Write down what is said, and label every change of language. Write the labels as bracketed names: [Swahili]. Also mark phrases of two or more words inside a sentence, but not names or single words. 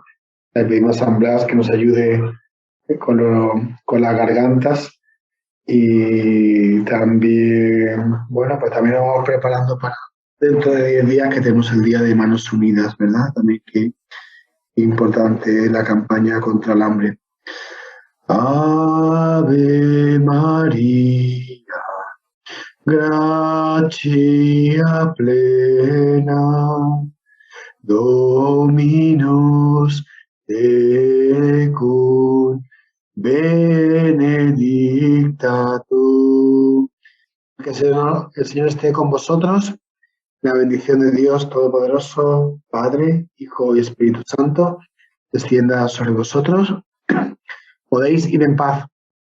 [Spanish] Le pedimos a San Blas que nos ayude con las gargantas y también, bueno, pues también nos vamos preparando para dentro de 10 días que tenemos el Día de Manos Unidas, ¿verdad? También que importante la campaña contra el hambre. [Latin] Ave Gratia plena, Dominus tecum, benedicta tu. [Spanish] Que el Señor esté con vosotros. La bendición de Dios Todopoderoso, Padre, Hijo y Espíritu Santo, descienda sobre vosotros. Podéis ir en paz.